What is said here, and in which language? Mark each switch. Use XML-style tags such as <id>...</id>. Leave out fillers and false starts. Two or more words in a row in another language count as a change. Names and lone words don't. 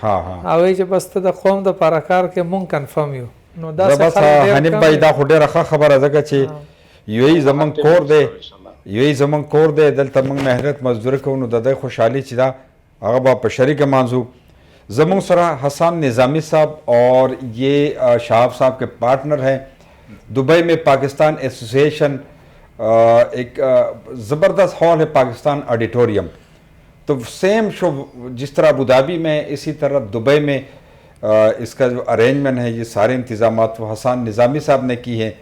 <ps>هغوی چې بس ته د قوم دپاره کار کې مونږ کنفرم یو. نو دا بس حنیف بھائی دا خو ډېره ښه خبره ځکه چې یو ای زموږ کور دی یو ای زموږ کور دی دلته موږ محنت مزدوري کوو نو د دی خوشحالي چې دا هغه به په شریکه مانځو. زمون سرا</ps> <ur>حسان نظامی صاحب اور یہ شہاب صاحب کے پارٹنر ہیں دبئی میں پاکستان ایسوسیشن ایک زبردست ہال ہے پاکستان آڈیٹوریم. تو</ur> <en>same show</en> <ur>جس طرح ابوظہبی میں اسی طرح دبئی میں اس کا جو ارینجمنٹ ہے یہ سارے انتظامات وہ حسان نظامی صاحب نے کی ہے.</ur>